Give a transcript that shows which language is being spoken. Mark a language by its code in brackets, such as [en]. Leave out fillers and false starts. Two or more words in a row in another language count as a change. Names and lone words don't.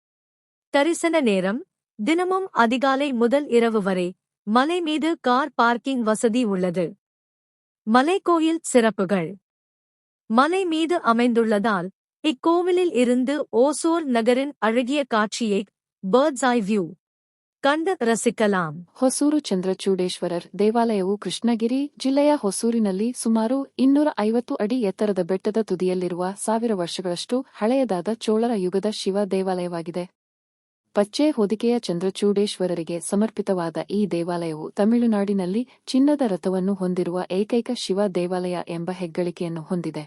[ta] தரிசன நேரம்: தினமும் அதிகாலை முதல் இரவு வரை. மலை மீது கார் பார்க்கிங் வசதி உள்ளது. மலைக்கோயில் சிறப்புகள்: மலை மீது அமைந்துள்ளதால் இக்கோவிலில் இருந்து ஓசூர் நகரின் அழகிய காட்சியை [en] bird's eye view [ta] கண்டு ரசிக்கலாம். [kn] ಹೊಸೂರು ಚಂದ್ರಚೂಡೇಶ್ವರರ್ ದೇವಾಲಯವು ಕೃಷ್ಣಗಿರಿ ಜಿಲ್ಲೆಯ ಹೊಸೂರಿನಲ್ಲಿ ಸುಮಾರು 250 ಅಡಿ ಎತ್ತರದ ಬೆಟ್ಟದ ತುದಿಯಲ್ಲಿರುವ 1000 ವರ್ಷಗಳಷ್ಟು ಹಳೆಯದಾದ ಚೋಳರ ಯುಗದ ಶಿವ ದೇವಾಲಯವಾಗಿದೆ. ಪಚ್ಚೆ ಹೊದಿಕೆಯ ಚಂದ್ರಚೂಡೇಶ್ವರರಿಗೆ ಸಮರ್ಪಿತವಾದ ಈ ದೇವಾಲಯವು ತಮಿಳುನಾಡಿನಲ್ಲಿ ಚಿನ್ನದ ರಥವನ್ನು ಹೊಂದಿರುವ ಏಕೈಕ ಶಿವ ದೇವಾಲಯ ಎಂಬ ಹೆಗ್ಗಳಿಕೆಯನ್ನು ಹೊಂದಿದೆ.